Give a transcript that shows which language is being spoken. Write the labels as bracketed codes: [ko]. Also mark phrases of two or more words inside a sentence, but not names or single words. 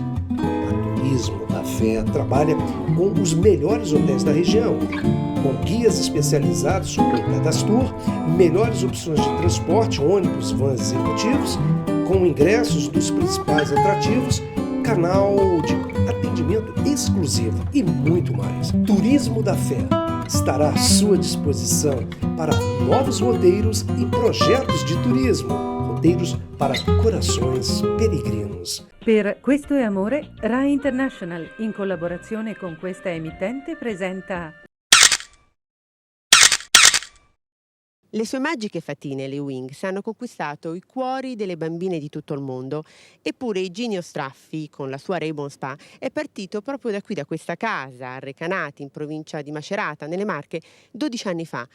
[pt] A Turismo da Fé trabalha com os melhores hotéis da região, com guias especializados sobre o cadastro, melhores opções de transporte, ônibus, vans executivos, com ingressos dos principais atrativos, canal de atendimento exclusivo e muito mais. Turismo da Fé estará à sua disposição para novos roteiros e projetos de turismo. Roteiros para corações peregrinos. [it] Per Questo è Amore, Rai International, in collaborazione con questa emittente, presenta... Le sue magiche fatine, le Wings, hanno conquistato i cuori delle bambine di tutto il mondo. Eppure Iginio Straffi, con la sua Rainbow Spa, è partito proprio da qui, da questa casa, a Recanati, in provincia di Macerata, nelle Marche, 12 anni fa.